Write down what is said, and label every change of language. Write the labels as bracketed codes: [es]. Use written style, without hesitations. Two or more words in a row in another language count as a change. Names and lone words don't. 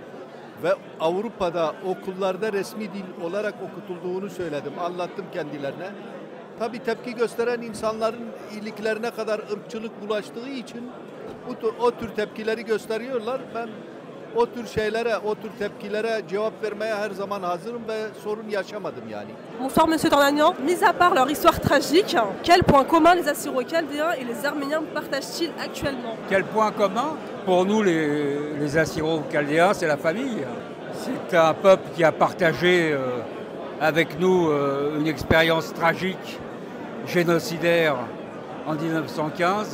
[tr] Ve Avrupa'da okullarda resmi dil olarak okutulduğunu söyledim. Anlattım kendilerine. Tabii tepki gösteren insanların iyiliklerine kadar ırkçılık bulaştığı için o tür tepkileri gösteriyorlar. Ben o tür şeylere, o tür tepkilere cevap vermeye her zaman hazırım ve sorun yaşamadım yani. [fr] Bonsoir Monsieur Tornagnan. Mis à part leur histoire tragique, quels points communs les Assyro-Chaldéens et les Arméniens partagent-ils actuellement? Quel point commun? Pour nous, les Assyro-Chaldéens, c'est la famille. C'est un peuple qui a partagé avec nous une expérience tragique, génocidaire, en 1915.